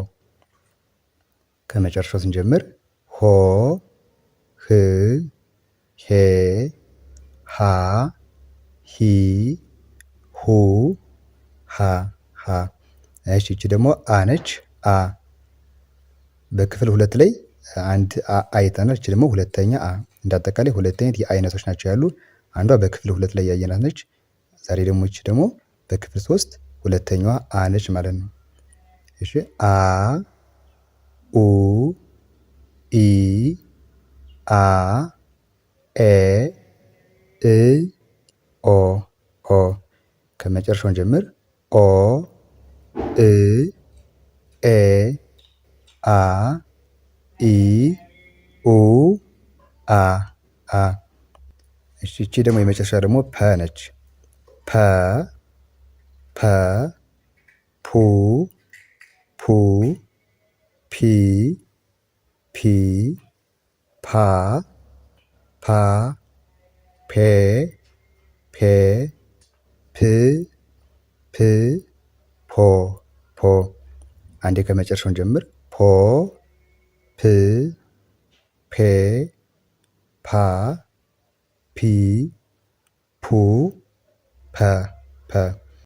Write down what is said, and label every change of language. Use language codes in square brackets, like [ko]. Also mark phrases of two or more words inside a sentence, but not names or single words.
[am] ከመጨረሻው ስንጀምር ሆ ህ ሄ ሃ ሂ ሁ ሃ ሃ። እሺ ይቺ ደግሞ አ ነች። አ በክፍል 2 ላይ አንድ አ አይተናል። ይቺ ደግሞ ሁለተኛ አ። እንዳጠቃላይ ሁለት አይነት የአይነቶች ናቸው ያሉ። አንዷ በክፍል 2 ላይ ያየናት ነች። ዛሬ ደግሞ ይቺ ደግሞ በክፍል 3 ሁለተኛዋ አ ነች ማለት ነው። እሺ አ ኡ ኢ አ ኤ እ ኦ ኦ ከመጨረሻውን ጀምር ኦ እ ኤ አ ኢ ኡ አ አ እሺ ይቺ ደግሞ የመጨረሻ ደግሞ ፐ ነች። ፐ ፐ ፑ ፑ ፒ ፒ ፓ ፓ ፔ ፔ ፕ ፕ ፖ ፖ አንዴ ከመጨረሻውን ጀምር ፖ ፕ ፔ ፓ ፒ ፑ ፐ ፐ